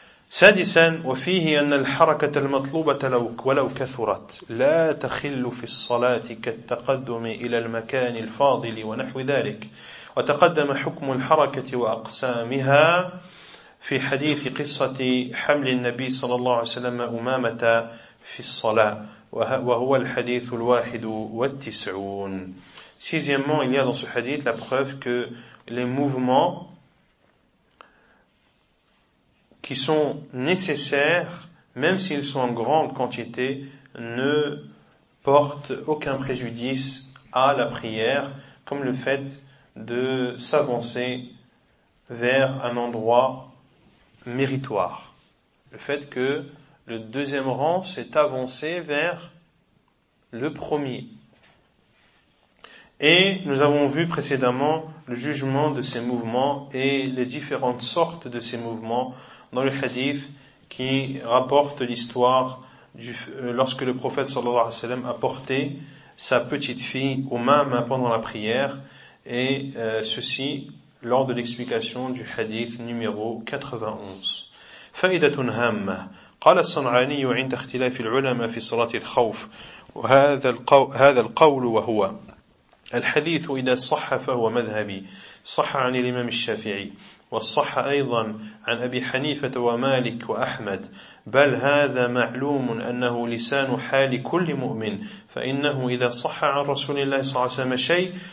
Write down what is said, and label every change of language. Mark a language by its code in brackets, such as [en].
[ar] سادسا وفيه أن الحركة المطلوبة ولو كثرت لا تخل في الصلاة كالتقدم إلى المكان الفاضل ونحو ذلك وتقدم حكم الحركة وأقسامها في حديث قصة حمل النبي صلى الله عليه وسلم أمامة في الصلاة وهو الحديث الواحد والتسعون. [fr] Sixièmement, il y a dans ce hadith la preuve que les mouvements qui sont nécessaires, même s'ils sont en grande quantité, ne portent aucun préjudice à la prière, comme le fait de s'avancer vers un endroit méritoire. Le fait que le deuxième rang s'est avancé vers le premier. Et nous avons vu précédemment le jugement de ces mouvements et les différentes sortes de ces mouvements dans le hadith qui rapporte l'histoire lorsque le prophète sallallahu alayhi wa sallam a porté sa petite fille aux mains pendant la prière et ceci lors de l'explication du hadith numéro 91. [ar] فائدة هامة قال الصنعاني عند اختلاف العلماء في صلاة الخوف هذا القول وهو الحديث إذا صح فهو مذهبي صح عن الإمام الشافعي والصح أيضا عن أبي حنيفة ومالك وأحمد بل هذا معلوم أنه لسان حال كل مؤمن فإنه إذا صح عن رسول الله صلى الله عليه وسلم شيء